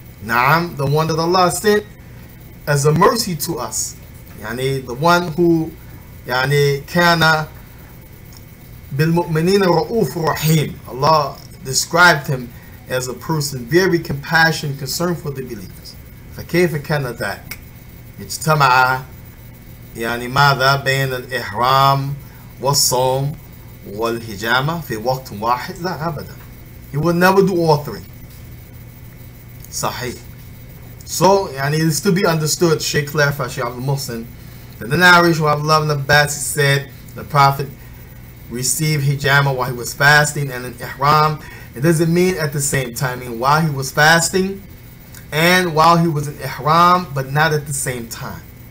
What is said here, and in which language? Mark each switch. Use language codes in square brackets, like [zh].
[en] Naam, the one that Allah sent as a mercy to us. Yani the one who [ar] kana bil mu'minina ra'uf rahim. [en] Allah described him as a person very compassionate, concerned for the believers. [ar] فكيف كان ذاك؟ اجتمع ماذا بين الإحرام والصوم والهجامة في وقت واحد؟ لا أبدا. [en] He will never do all three. Sahih. So it is to be understood, Shaykh clarified, Shaykh Abdul Muhsin, that the narration of Abdullah ibn Abbas said the Prophet received hijama while he was fasting and in ihram. It doesn't mean at the same time, mean while he was fasting and while he was in ihram, but not at the same time.